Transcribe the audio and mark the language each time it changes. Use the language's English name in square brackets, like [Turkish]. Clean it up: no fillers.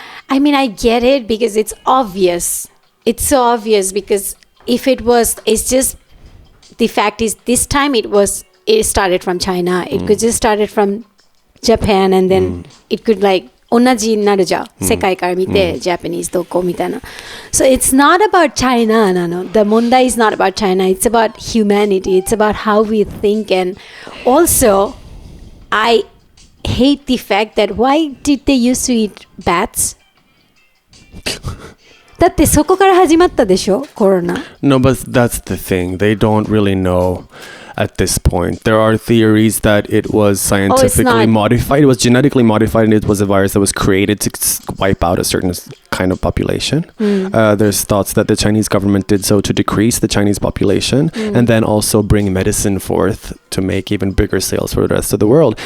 [English] I mean, I get it because it's obvious. It's so obvious because if it's just the fact is this time it started from China. It could just started from Japan and then it could like [Japanese] 同じになるじゃん。世界から見て Japanese どこみたいな。 [English] So it's not about China [Japanese] なの。 [English] The 問題 is not about China. It's about humanity. It's about how we think. And also, I hate the fact that why did they used to eat bats? [Japanese] だってそこから始まったでしょ、コロナ。 [English] No, but that's the thing. They don't really know at this point. There are theories that it was scientifically modified. It was genetically modified, and it was a virus that was created to wipe out a certain kind of population. There's thoughts that the Chinese government did so to decrease the Chinese population and then also bring medicine forth to make even bigger sales for the rest of the world.